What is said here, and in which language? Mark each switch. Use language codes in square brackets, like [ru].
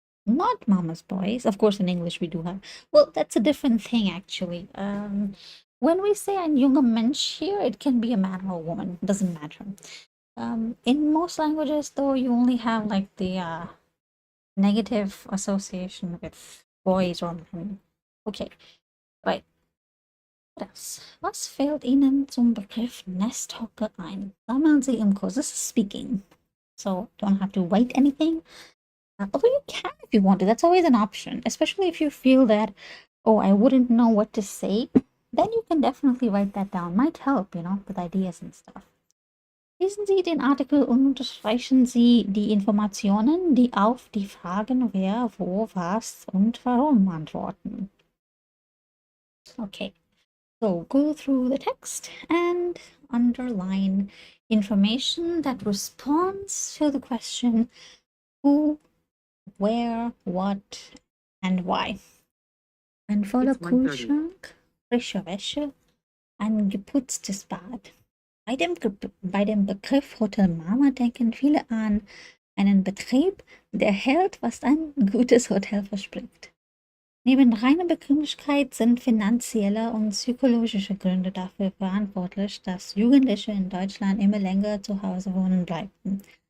[en] Not mama's boys. Of course, in English we do have. Well, that's a different thing, actually. When we say [de] ein junger Mensch [en] here, it can be a man or a woman. Doesn't matter. In most languages, though, you only have like the negative association with boys or men. Okay, right. What else? [de] Was fällt Ihnen zum Begriff Nesthocker ein? Sammeln Sie im Kurs. [en] This is speaking, so don't have to write anything. Although you can if you want to. That's always an option, especially if you feel that, oh, I wouldn't know what to say. Then you can definitely write that down. Might help, with ideas and stuff. [de] Lesen Sie den Artikel und unterstreichen Sie die Informationen, die auf die Fragen wer, wo, was und warum antworten. [en] Okay, so go through the text and underline information that responds to the question who, where, what, and why. [de] Ein voller Kühlschrank, frische Wäsche, ein geputztes Bad. Bei dem Begriff Hotel Mama denken viele an einen Betrieb, der hält, was ein gutes Hotel verspricht. Neben reiner Bequemlichkeit sind finanzielle und psychologische Gründe dafür verantwortlich, dass Jugendliche in Deutschland immer länger zu Hause wohnen bleiben.